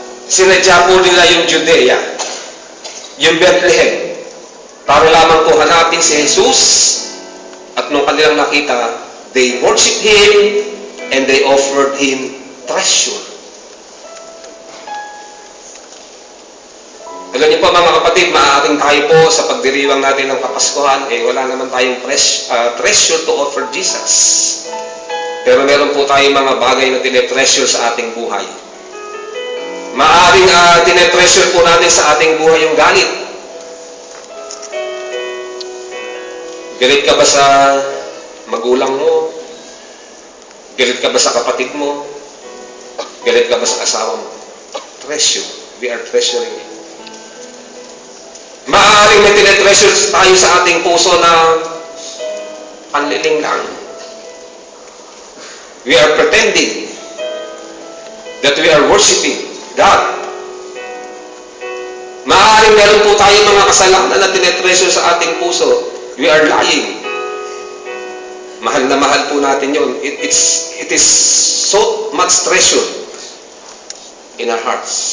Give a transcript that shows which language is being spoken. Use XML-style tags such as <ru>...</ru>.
<tl>Sinadya po nila yung Judea, yung Bethlehem, para lamang po hanapin si Jesus. At nung kanilang nakita,</tl> <en>they worship Him and they offered Him treasure.</en> <tl>Alam niyo po mga kapatid, maaaring tayo po sa pagdiriwang natin ng Kapaskuhan, wala naman tayong</tl> <en>treasure to offer Jesus.</en> <tl>Pero meron po tayong mga bagay na tinetreasure sa ating buhay. Maaaring tinetreasure po natin sa ating buhay yung galit. Galit ka ba sa magulang mo? Galit ka ba sa kapatid mo? Galit ka ba sa asawa mo? Treasure.</tl> <en>We are treasuring it.</en> <tl>Maaaring may tinetreasure tayo sa ating puso na panliling lang.</tl> <en>We are pretending that we are worshiping God.</en> <tl>Maaaring meron po tayo mga kasalanan na tinetreasure sa ating puso.</tl> <en>We are lying.</en> <tl>Mahal na mahal po natin yun.</tl> <en>It is so much treasure in our hearts.</en>